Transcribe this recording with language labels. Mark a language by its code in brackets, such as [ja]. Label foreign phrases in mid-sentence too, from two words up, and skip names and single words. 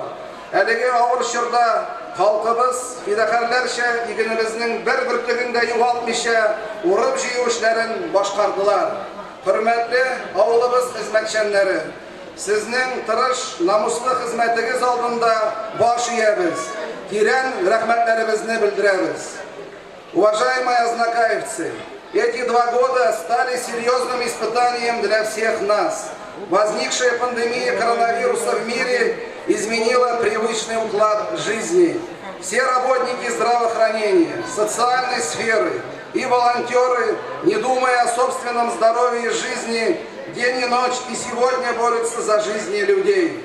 [tt] Әлеге авыр чорда халкыбыз фидакарларча игенебезнең бер бөртеген дә югалтмыйча урып җыю эшләрен башкардылар. Хөрмәтле авылыбыз хезмәтчәннәре, сезнең тырыш, намуслы хезмәтегез алдында баш иябез. Тирән рәхмәтләребезне белдерәбез. [ru] Уважаемые азнакаевцы, эти 2 года стали серьезным испытанием для всех нас. Возникшая пандемия коронавируса в мире изменила привычный уклад жизни. Все работники здравоохранения, социальной сферы и волонтеры, не думая о собственном здоровье и жизни, день и ночь и сегодня борются за жизни людей.